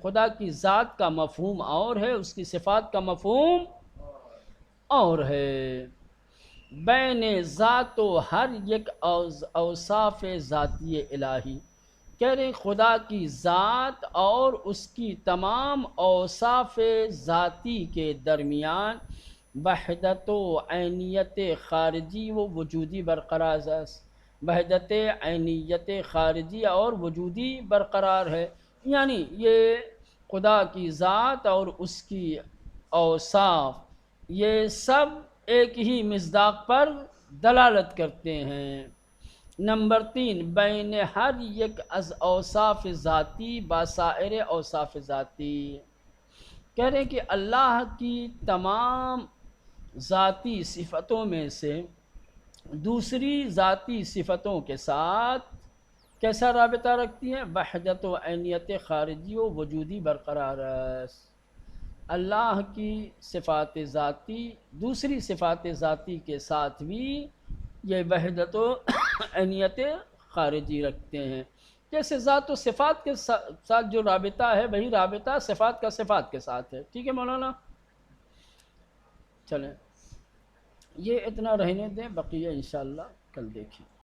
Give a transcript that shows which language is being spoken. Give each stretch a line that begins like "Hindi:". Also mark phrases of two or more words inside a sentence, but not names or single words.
Urdu: خدا کی ذات کا مفہوم اور ہے، اس کی صفات کا مفہوم اور ہے.
Persian: بین ذات و ہر یک اوصاف ذاتی الہی،
Urdu: کہہ رہے خدا کی ذات اور اس کی تمام اوصاف ذاتی کے درمیان وحدت و عینیت خارجی و وجودی برقرار ہے. وحدت عینیت خارجی اور وجودی برقرار ہے. یعنی یہ خدا کی ذات اور اس کی اوصاف یہ سب ایک ہی مصداق پر دلالت کرتے ہیں. نمبر تین،
Persian: بین ہر یک از اوصاف ذاتی باسائر اوصاف ذاتی،
Urdu: کہہ رہے کہ اللہ کی تمام ذاتی صفتوں میں سے دوسری ذاتی صفتوں کے ساتھ کیسا رابطہ رکھتی ہیں؟ وحدت و عینیت خارجی و وجودی برقرار ہے. اللہ کی صفات ذاتی دوسری صفات ذاتی کے ساتھ بھی یہ وحدت و عینیت خارجی رکھتے ہیں. جیسے ذات و صفات کے ساتھ جو رابطہ ہے وہی رابطہ صفات کا صفات کے ساتھ ہے. ٹھیک ہے مولانا؟ چلیں یہ اتنا رہنے دیں، بقیہ انشاءاللہ کل دیکھیں.